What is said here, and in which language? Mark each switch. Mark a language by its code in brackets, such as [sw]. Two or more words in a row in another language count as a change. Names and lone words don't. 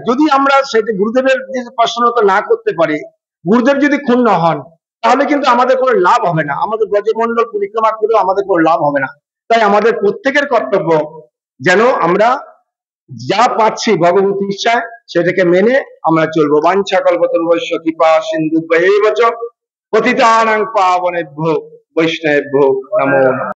[bn] যদি আমরা সেটা গুরুদেবের প্রসন্নতা না করতে পারি, গুরুদেব যদি ক্ষুণ্ণ হন, তাহলে কিন্তু আমাদের কোনো লাভ হবে না। আমাদের ব্রজমণ্ডল পরিক্রমা করেও আমাদের কোনো লাভ হবে না। তাই আমাদের প্রত্যেকের কর্তব্য যেন আমরা যা পাচ্ছি ভগবতী ইচ্ছায় সেটাকে মেনে আমরা চলবো। [sa] বাঞ্ছা কল্পতরুভ্যশ্চ কৃপা সিন্ধুভ্যেব চ পতিতানাং পাবনেভ্যো বৈষ্ণবেভ্যো নমো নমঃ।